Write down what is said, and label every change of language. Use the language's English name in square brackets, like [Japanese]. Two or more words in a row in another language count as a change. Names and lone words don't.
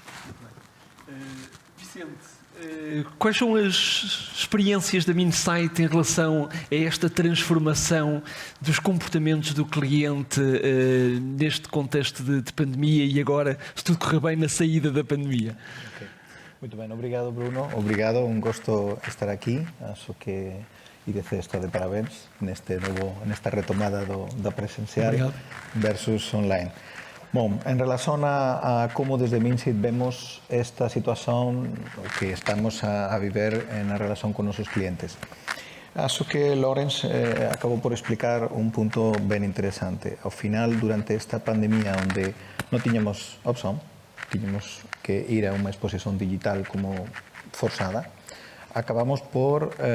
[Portuguese] Vicente, quais são as experiências da Minsight em relação a esta transformação dos comportamentos do cliente neste contexto de pandemia e agora, se tudo correr bem, na saída da pandemia? Okay. Muito bem, obrigado Bruno, obrigado, un gosto estar aquí, acho que IDC está de parabéns nesta retomada da presencial Obrigado. versus online. [Galician] Bom, en relación a como desde Minsight vemos esta situación que estamos a viver en relación con nuestros clientes. Acho que Lawrence acabou por explicar un punto ben interesante. Ao final, durante esta pandemia onde non tiñamos opción, tiñamos que ir a unha exposición digital como forzada, acabamos por